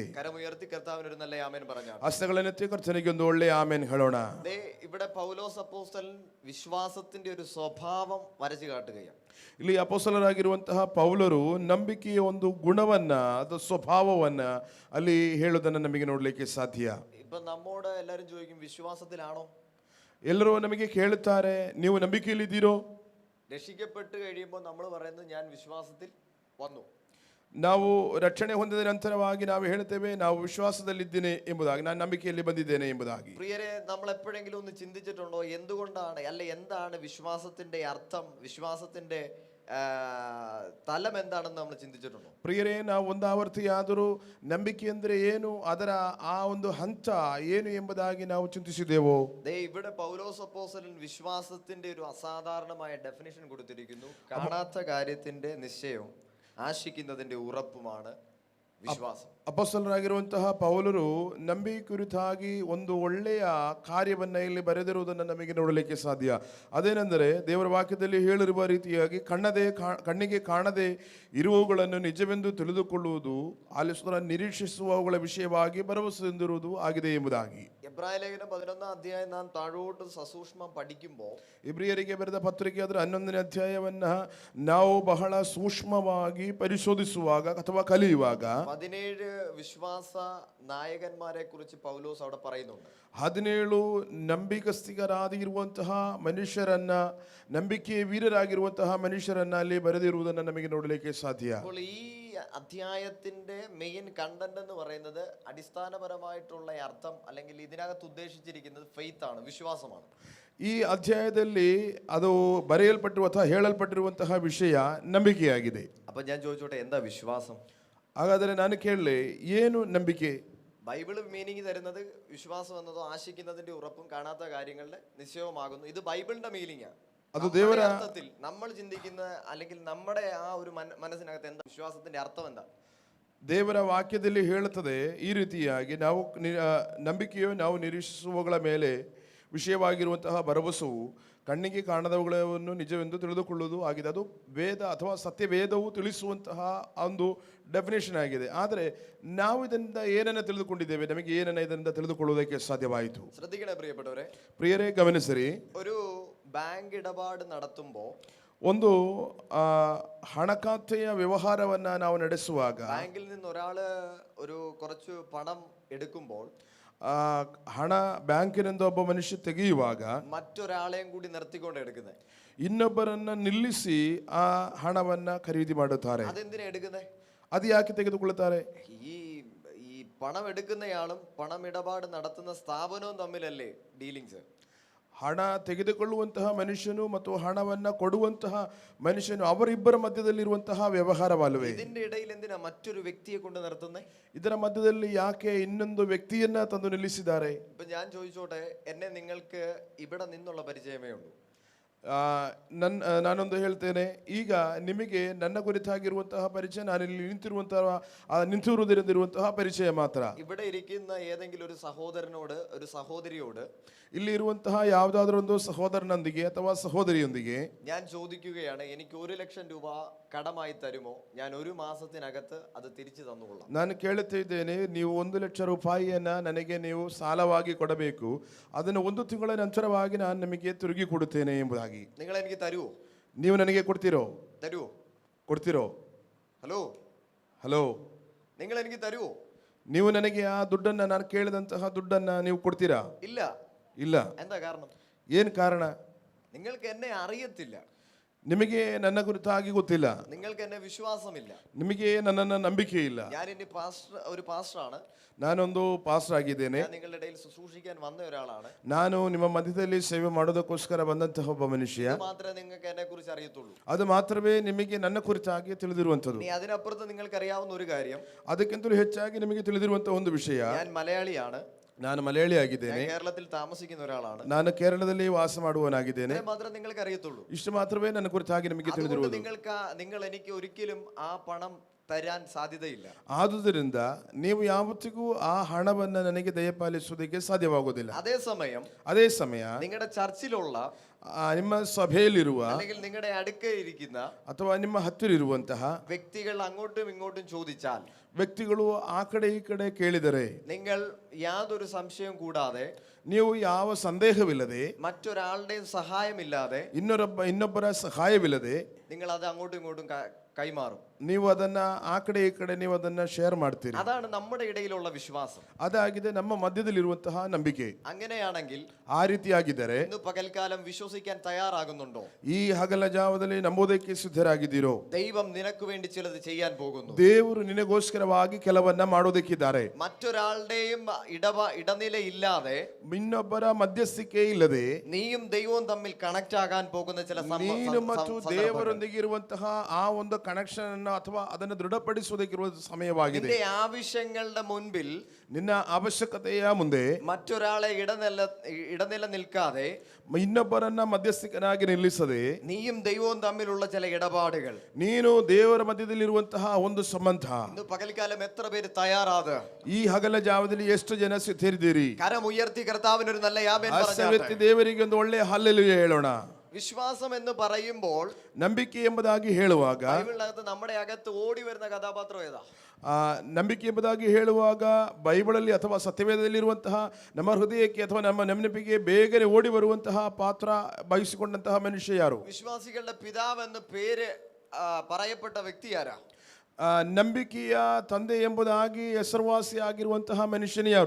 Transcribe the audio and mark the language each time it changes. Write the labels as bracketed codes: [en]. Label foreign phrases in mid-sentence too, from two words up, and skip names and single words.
[ml] കരമുയർത്തി കർത്താവിന് ഒരു നല്ല ആമേൻ പറഞ്ഞാൽ [kn] ಹಸ್ತಗಳನ್ನೆತ್ತಿ ಕರ್ತನಿಗೆ ಒಂದು ಒಳ್ಳೆಯ ಆಮೇನ್ ಹೇಳೋಣ. [ml] ഇവിടെ പൗലോസ് അപ്പോസ്തലൻ വിശ്വാസത്തിന്റെ ഒരു സ്വഭാവം വരച്ചു കാട്ടുകയാണ്. [kn] ಇಲ್ಲಿ ಅಪೊಸ್ತಲರಾಗಿರುವಂತಹ ಪೌಲರು ನಂಬಿಕೆಯ ಒಂದು ಗುಣವನ್ನ ಅಥವಾ ಸ್ವಭಾವವನ್ನ ಅಲ್ಲಿ ಹೇಳುವುದನ್ನು ನಮಗೆ ನೋಡಲಿಕ್ಕೆ ಸಾಧ್ಯ. [ml] ഇപ്പൊ നമ്മോട് എല്ലാരും ചോദിക്കും, വിശ്വാസത്തിലാണോ? [kn] ಎಲ್ಲರೂ ನಮಗೆ ಕೇಳುತ್ತಾರೆ, ನೀವು ನಂಬಿಕೆಯಲ್ಲಿದ್ದೀರೋ? [ml] രക്ഷിക്കപ്പെട്ട് കഴിയുമ്പോൾ നമ്മൾ പറയുന്നത് ഞാൻ വിശ്വാസത്തിൽ വന്നു. [kn] ನಾವು ರಕ್ಷಣೆ ಹೊಂದಿದ ನಂತರವಾಗಿ ನಾವು ಹೇಳ್ತೇವೆ ನಾವು ವಿಶ್ವಾಸದಲ್ಲಿದ್ದೇನೆ ಎಂಬುದಾಗಿ, ನಾನು ನಂಬಿಕೆಯಲ್ಲಿ ಬಂದಿದ್ದೇನೆ ಎಂಬುದಾಗಿ. [ml] പ്രിയരെ, നമ്മൾ എപ്പോഴെങ്കിലും ഒന്ന് ചിന്തിച്ചിട്ടുണ്ടോ എന്തുകൊണ്ടാണ്, അല്ലെ എന്താണ് വിശ്വാസത്തിന്റെ അർത്ഥം, വിശ്വാസത്തിന്റെ തലം എന്താണെന്ന് നമ്മൾ ചിന്തിച്ചിട്ടുണ്ടോ? [kn] ಪ್ರಿಯರೇ, ನಾವು ಒಂದು ಆವರ್ತಿಯಾದರೂ ನಂಬಿಕೆ ಅಂದರೆ ಏನು, ಅದರ ಆ ಒಂದು ಹಂತ ಏನು ಎಂಬುದಾಗಿ ನಾವು ಚಿಂತಿಸಿದೆವೋ? [ml] ഇവിടെ പൗലോസ് അപ്പോസ്തലൻ വിശ്വാസത്തിന്റെ ഒരു അസാധാരണമായ ഡെഫിനിഷൻ കൊടുത്തിരിക്കുന്നു. കാണാത്ത കാര്യത്തിന്റെ നിശ്ചയവും ആശിക്കുന്നതിന്റെ ഉറപ്പുമാണ് വിശ്വാസം. [kn] ಅಪೊಸ್ತಲರಾಗಿರುವಂತಹ ಪೌಲರು ನಂಬಿಕೆ ಕುರಿತಾಗಿ ಒಂದು ಒಳ್ಳೆಯ ಕಾರ್ಯವನ್ನ ಇಲ್ಲಿ ಬರೆದಿರುವುದನ್ನು ನಮಗೆ ನೋಡಲಿಕ್ಕೆ ಸಾಧ್ಯ. ಅದೇನೆಂದರೆ ದೇವರ ವಾಕ್ಯದಲ್ಲಿ ಹೇಳಿರುವ ರೀತಿಯಾಗಿ ಕಣ್ಣಿಗೆ ಕಾಣದೆ ಇರುವವುಗಳನ್ನು ನಿಜವೆಂದು ತಿಳಿದುಕೊಳ್ಳುವುದು, ಆಲಿಸುವ ನಿರೀಕ್ಷಿಸುವವುಗಳ ವಿಷಯವಾಗಿ ಭರವಸೆಯಿಂದಿರುವುದು ಆಗಿದೆ ಎಂಬುದಾಗಿ. [ml] എബ്രായ ലേഖനം 11 അധ്യായം നാം താഴോട്ട് സസൂക്ഷ്മം പഠിക്കുമ്പോൾ, [kn] ಇಬ್ರಿಯರಿಗೆ ಬರೆದ ಪತ್ರಿಕೆ ಅದರ 11ನೇ ಅಧ್ಯಾಯವನ್ನ ನಾವು ಬಹಳ ಸೂಕ್ಷ್ಮವಾಗಿ ಪರಿಶೋಧಿಸುವಾಗ ಅಥವಾ ಕಲಿಯುವಾಗ [ml] 17 വിശ്വാസ നായകന്മാരെ കുറിച്ച് പൗലോസ് അവിടെ പറയുന്നുണ്ട്. [kn] 17 ನಂಬಿಕಸ್ಥಿಗರಾಗಿರುವಂತಹ ಮನುಷ್ಯರನ್ನ, ನಂಬಿಕೆ ವೀರರಾಗಿರುವಂತಹ ಮನುಷ್ಯರನ್ನ ಅಲ್ಲಿ ಬರೆದಿರುವುದನ್ನು ನಮಗೆ ನೋಡಲಿಕ್ಕೆ ಸಾಧ್ಯ. [ml] അപ്പോൾ ഈ അധ്യായത്തിന്റെ [en] main content [ml] എന്ന് പറയുന്നത് അടിസ്ഥാനപരമായിട്ടുള്ള അർത്ഥം, അല്ലെങ്കിൽ ഇതിനകത്ത് ഉദ്ദേശിച്ചിരിക്കുന്നത് ഫെയ്ത്ത് ആണ്, വിശ്വാസമാണ്. [kn] ಈ ಅಧ್ಯಾಯದಲ್ಲಿ ಅದು ಬರೆಯಲ್ಪಟ್ಟಿರುವ ಅಥವಾ ಹೇಳಲ್ಪಟ್ಟಿರುವಂತಹ ವಿಷಯ ನಂಬಿಕೆಯಾಗಿದೆ. [ml] അപ്പൊ ഞാൻ ചോദിച്ചോട്ടെ, എന്താ വിശ്വാസം? [kn] ಹಾಗಾದರೆ ನಾನು ಕೇಳಲೆ, ಏನು ನಂಬಿಕೆ? [ml] ബൈബിള് മീനിങ് തരുന്നത് വിശ്വാസം എന്നതോ ആശിക്കുന്നതിന്റെ ഉറപ്പും കാണാത്ത കാര്യങ്ങളുടെ നിശ്ചയവുമാകുന്നു. ഇത് ബൈബിളിന്റെ മീനിങ്ങാ. അത് ದೇವರ അർത്ഥത്തിൽ നമ്മൾ ചിന്തിക്കുന്ന, അല്ലെങ്കിൽ നമ്മുടെ ആ ഒരു മനസ്സിനകത്ത് എന്താ വിശ്വാസത്തിന്റെ അർത്ഥം എന്താ? [kn] ದೇವರ ವಾಕ್ಯದಲ್ಲಿ ಹೇಳುತ್ತದೆ ಈ ರೀತಿಯಾಗಿ, ನಾವು ನಂಬಿಕೆಯು ನಾವು ನಿರೀಕ್ಷಿಸುವವುಗಳ ಮೇಲೆ ವಿಷಯವಾಗಿರುವಂತಹ ಭರವಸೆವು ಕಣ್ಣಿಗೆ ಕಾಣದವುಗಳನ್ನು ನಿಜವೆಂದು ತಿಳಿದುಕೊಳ್ಳುವುದು ಆಗಿದೆ. ಅದು ವೇದ ಅಥವಾ ಸತ್ಯವೇದವು ತಿಳಿಸುವಂತಹ ಒಂದು ಡೆಫಿನೇಷನ್ ಆಗಿದೆ. ಆದರೆ ನಾವು ಇದರಿಂದ ಏನನ್ನ ತಿಳಿದುಕೊಂಡಿದ್ದೇವೆ, ನಮಗೆ ಏನನ್ನ ಇದರಿಂದ ತಿಳಿದುಕೊಳ್ಳುವುದಕ್ಕೆ ಸಾಧ್ಯವಾಯಿತು? [ml] ശ്രദ്ധിക്കണേ പ്രിയപ്പെട്ടവരെ, [kn] ಪ್ರಿಯರೇ ಗಮನಿಸಿರಿ. [ml] ഒരു ബാങ്ക് ഇടപാട് നടത്തുമ്പോൾ, [kn] ಒಂದು ಹಣಖಾತೆಯ ವ್ಯವಹಾರವನ್ನ ನಾವು ನಡೆಸುವಾಗ, [ml] ബാങ്കിൽ നിന്ന് ഒരാള് ഒരു കുറച്ച് പണം എടുക്കുമ്പോൾ, [kn] ಹಣ ಬ್ಯಾಂಕಿನಿಂದ ಒಬ್ಬ ಮನುಷ್ಯ ತೆಗೆಯುವಾಗ [ml] മറ്റൊരാളെയും കൂടി നിർത്തിക്കൊണ്ട് എടുക്കുന്നത്, [kn] ಇನ್ನೊಬ್ಬರನ್ನ ನಿಲ್ಲಿಸಿ ಆ ಹಣವನ್ನ ಖರೀದಿ ಮಾಡುತ್ತಾರೆ. [ml] അതെന്തിനാ എടുക്കുന്നത്? [kn] ಅದು ಯಾಕೆ ತೆಗೆದುಕೊಳ್ಳುತ್ತಾರೆ? [ml] ഈ പണം എടുക്കുന്നയാളും പണം ഇടപാട് നടത്തുന്ന സ്ഥാപനവും തമ്മിലല്ലേ ഡീലിങ്സ്? [kn] ಹಣ ತೆಗೆದುಕೊಳ್ಳುವಂತಹ ಮನುಷ್ಯನು ಮತ್ತು ಹಣವನ್ನ ಕೊಡುವಂತಹ ಮನುಷ್ಯನು, ಅವರಿಬ್ಬರ ಮಧ್ಯದಲ್ಲಿರುವಂತಹ ವ್ಯವಹಾರವಲ್ಲವೇ? [ml] ഇതിന്റെ ഇടയിൽ എന്തിനാ മറ്റൊരു വ്യക്തിയെ കൊണ്ട് നിർത്തുന്നത്? [kn] ಇದರ ಮಧ್ಯದಲ್ಲಿ ಯಾಕೆ ಇನ್ನೊಂದು ವ್ಯಕ್ತಿಯನ್ನ ತಂದು ನಿಲ್ಲಿಸಿದ್ದಾರೆ? [ml] ഇപ്പൊ ഞാൻ ചോദിച്ചോട്ടെ, എന്നെ നിങ്ങൾക്ക് ഇവിടെ നിന്നുള്ള പരിചയമേ ഉള്ളൂ. [kn] ನಾನೊಂದು ಹೇಳ್ತೇನೆ, ಈಗ ನಿಮಗೆ ನನ್ನ ಕುರಿತಾಗಿರುವಂತಹ ಪರಿಚಯ, ನಾನಿಲ್ಲಿ ನಿಂತಿರುವುದರಿಂದಿರುವಂತಹ ಪರಿಚಯ ಮಾತ್ರ. [ml] ഇവിടെ ഇരിക്കുന്ന ഏതെങ്കിലും ഒരു സഹോദരനോട്, ഒരു സഹോദരിയോട്, [kn] ಇಲ್ಲಿ ಇರುವಂತಹ ಯಾವುದಾದ್ರೂ ಒಂದು ಸಹೋದರನೊಂದಿಗೆ ಅಥವಾ ಸಹೋದರಿಯೊಂದಿಗೆ [ml] ഞാൻ ചോദിക്കുകയാണ്, എനിക്ക് 1 ലക്ഷം രൂപ കടമായി തരുമോ? ഞാൻ 1 മാസത്തിനകത്ത് അത് തിരിച്ചു തന്നുകൊള്ളാം. [kn] ನಾನು ಕೇಳುತ್ತಿದ್ದೇನೆ, ನೀವು 1 ಲಕ್ಷ ರೂಪಾಯಿಯನ್ನ ನನಗೆ ನೀವು ಸಾಲವಾಗಿ ಕೊಡಬೇಕು, ಅದನ್ನು 1 ತಿಂಗಳ ನಂತರವಾಗಿ ನಾನು ನಿಮಗೆ ತಿರುಗಿ ಕೊಡುತ್ತೇನೆ ಎಂಬುದಾಗಿ. [ml] നിങ്ങൾ എനിക്ക് തരുവോ? [kn] ನೀವು ನನಗೆ ಕೊಡ್ತೀರೋ? [ml] തരുവോ? ഹലോ, നിങ്ങൾ എനിക്ക് തരുവോ? [kn] ನೀವು ನನಗೆ ಆ ದುಡ್ಡನ್ನ, ನಾನು ಕೇಳಿದಂತಹ ದುಡ್ಡನ್ನ ನೀವು ಕೊಡ್ತೀರಾ? ಇಲ್ಲ. [ml] എന്താ കാരണം? [kn] ಏನು ಕಾರಣ? [ml] നിങ്ങൾക്ക് എന്നെ അറിയത്തില്ല, [kn] ನಿಮಗೆ ನನ್ನ ಕುರಿತಾಗಿ ಗೊತ್ತಿಲ್ಲ, [ml] നിങ്ങൾക്ക് എന്നെ വിശ്വാസമില്ല, [kn] ನಿಮಗೆ ನನ್ನನ್ನ ನಂಬಿಕೆ ಇಲ್ಲ. [ml] ഞാൻ ഇനി ഒരു പാസ്റ്ററാണ്, [kn] ನಾನೊಂದು ಪಾಸ್ಟರ್ ಆಗಿದ್ದೇನೆ, [ml] ഞാൻ നിങ്ങളുടെ ഇടയിൽ ശുശ്രൂഷിക്കാൻ വന്ന ഒരാളാണ്, [kn] ನಾನು ನಿಮ್ಮ ಮಧ್ಯದಲ್ಲಿ ಸೇವೆ ಮಾಡೋದಕ್ಕೋಸ್ಕರ ಬಂದಂತಹ ಒಬ್ಬ ಮನುಷ್ಯ. [ml] മാത്രമേ നിങ്ങൾക്ക് എന്നെ കുറിച്ച് അറിയത്തുള്ളൂ. [kn] ಅದು ಮಾತ್ರವೇ ನಿಮಗೆ ನನ್ನ ಕುರಿತಾಗಿ ತಿಳಿದಿರುವಂತದ್ದು. [ml] ഇനി അതിനപ്പുറത്ത് നിങ്ങൾക്ക് അറിയാവുന്ന ഒരു കാര്യം, [kn] ಅದಕ್ಕಿಂತಲೂ ಹೆಚ್ಚಾಗಿ ನಿಮಗೆ ತಿಳಿದಿರುವಂತಹ ಒಂದು ವಿಷಯ, [ml] ഞാൻ മലയാളിയാണ്, [kn] ನಾನು ಮಲಯಾಳಿ ಆಗಿದ್ದೇನೆ, [ml] കേരളത്തിൽ താമസിക്കുന്ന ഒരാളാണ്, [kn] ನಾನು ಕೇರಳದಲ್ಲಿ ವಾಸ ಮಾಡುವನಾಗಿದ್ದೇನೆ. [ml] മാത്രമേ നിങ്ങൾക്ക് അറിയത്തുള്ളൂ. [kn] ಇಷ್ಟು ಮಾತ್ರವೇ ನನ್ನ ಕುರಿತಾಗಿ ನಿಮಗೆ ತಿಳಿದಿರುವುದು. [ml] നിങ്ങൾ എനിക്ക് ഒരിക്കലും ആ പണം തരാൻ സാധ്യതയില്ല. [kn] ಆದುದರಿಂದ ನೀವು ಯಾವತ್ತಿಗೂ ಆ ಹಣವನ್ನು ನನಗೆ ದಯಪಾಲಿಸುವುದಕ್ಕೆ ಸಾಧ್ಯವಾಗುವುದಿಲ್ಲ. [ml] അതേ [kn] ಸಮಯ [ml] നിങ്ങളുടെ ചർച്ചിലുള്ള [kn] ನಿಮ್ಮ ಸಭೆಯಲ್ಲಿರುವ [ml] അല്ലെങ്കിൽ നിങ്ങളുടെ അടുക്കലിരിക്കുന്ന [kn] ಅಥವಾ ನಿಮ್ಮ ಹತ್ತಿರ ಇರುವಂತಹ [ml] വ്യക്തികൾ അങ്ങോട്ടും ഇങ്ങോട്ടും ചോദിച്ചാൽ, [kn] ವ್ಯಕ್ತಿಗಳು ಆ ಕಡೆ ಈ ಕಡೆ ಕೇಳಿದರೆ, [ml] നിങ്ങൾ യാതൊരു സംശയവും കൂടാതെ, [kn] ನೀವು ಯಾವ ಸಂದೇಹವಿಲ್ಲದೆ, [ml] മറ്റൊരാളുടെയും സഹായമില്ലാതെ, [kn] ಇನ್ನೊಬ್ಬರ ಸಹಾಯವಿಲ್ಲದೆ [ml] നിങ്ങൾ അത് അങ്ങോട്ടും ഇങ്ങോട്ടും കൈമാറും. [kn] ನೀವು ಅದನ್ನ ಆ ಕಡೆ ಈ ಕಡೆ ನೀವು ಅದನ್ನ ಶೇರ್ ಮಾಡ್ತೀರಿ. [ml] അതാണ് നമ്മുടെ ഇടയിലുള്ള വിശ്വാസം. [kn] ಅದಾಗಿದೆ ನಮ್ಮ ಮಧ್ಯದಲ್ಲಿರುವಂತಹ ನಂಬಿಕೆ. [ml] അങ്ങനെയാണെങ്കിൽ [kn] ಆ ರೀತಿಯಾಗಿದ್ದರೆ [ml] ഇന്ന് പകൽക്കാലം വിശ്വസിക്കാൻ തയ്യാറാകുന്നുണ്ടോ? [kn] ಈ ಹಗಲ ಜಾವದಲ್ಲಿ ನಂಬೋದಕ್ಕೆ ಸಿದ್ಧರಾಗಿದ್ದೀರೋ? [ml] ദൈവം നിനക്ക് വേണ്ടി ചിലത് ചെയ്യാൻ പോകുന്നു. [kn] ದೇವರು ನಿನಗೋಸ್ಕರವಾಗಿ ಕೆಲವನ್ನ ಮಾಡೋದಕ್ಕಿದ್ದಾರೆ. [ml] മറ്റൊരാളുടെയും ഇടനിലയില്ലാതെ, [kn] ಇನ್ನೊಬ್ಬರ ಮಧ್ಯಸ್ಥಿಕೆ ಇಲ್ಲದೆ, [ml] നീയും ദൈവവും തമ്മിൽ കണക്ട് ആകാൻ പോകുന്ന ചില [kn] ನೀನು ಮತ್ತು ದೇವರೊಂದಿಗೆ ಇರುವಂತಹ ಆ ಒಂದು ಕನೆಕ್ಷನ್ ಅನ್ನು ಅಥವಾ ಅದನ್ನು ದೃಢಪಡಿಸುವುದಕ್ಕಿರುವ ಸಮಯವಾಗಿದೆ. [ml] നിന്റെ ആവശ്യങ്ങളുടെ മുൻപിൽ, [kn] ನಿನ್ನ ಅವಶ್ಯಕತೆಯ ಮುಂದೆ [ml] മറ്റൊരാളെ ഇടനില നിൽക്കാതെ, [kn] ಇನ್ನೊಬ್ಬರನ್ನ ಮಧ್ಯಸ್ಥಿಕನಾಗಿ ನಿಲ್ಲಿಸದೆ, [ml] നീയും ദൈവവും തമ്മിലുള്ള ചില ഇടപാടുകൾ, [kn] ನೀನು ದೇವರ ಮಧ್ಯದಲ್ಲಿರುವಂತಹ ಒಂದು ಸಂಬಂಧ. [ml] ഇന്ന് പകൽക്കാലം എത്ര പേര് തയ്യാറാത്? [kn] ಈ ಹಗಲ ಜಾವದಲ್ಲಿ ಎಷ್ಟು ಜನ ಸಿದ್ಧರಿದ್ದೀರಿ? [ml] കരം ഉയർത്തി കർത്താവിന് ഒരു നല്ല ആമേൻ [kn] ವ್ಯಕ್ತಿ ದೇವರಿಗೆ ಒಂದು ಒಳ್ಳೆಯ ಹಲ್ಲೆಲೂಯಾ ಹೇಳೋಣ. [ml] വിശ്വാസം എന്ന് പറയുമ്പോൾ, [kn] ನಂಬಿಕೆ ಎಂಬುದಾಗಿ ಹೇಳುವಾಗ, [ml] ബൈബിളിനകത്ത് നമ്മുടെ അകത്ത് ഓടി വരുന്ന കഥാപാത്രം ഏതാ? [kn] ನಂಬಿಕೆ ಎಂಬುದಾಗಿ ಹೇಳುವಾಗ ಬೈಬಲಲ್ಲಿ ಅಥವಾ ಸತ್ಯವೇದದಲ್ಲಿರುವಂತಹ ನಮ್ಮ ಹೃದಯಕ್ಕೆ ಅಥವಾ ನಮ್ಮ ನೆನಪಿಗೆ ಬೇಗನೆ ಓಡಿ ಬರುವಂತಹ ಪಾತ್ರ ಬಯಸಿಕೊಂಡಂತಹ ಮನುಷ್ಯ ಯಾರು? [ml] വിശ്വാസികളുടെ പിതാവ് എന്ന പേര് പറയപ്പെട്ട വ്യക്തി ആരാ? [kn] ನಂಬಿಕೆಯ ತಂದೆ ಎಂಬುದಾಗಿ ಹೆಸರುವಾಸಿ ಆಗಿರುವಂತಹ ಮನುಷ್ಯನ ಯಾರು?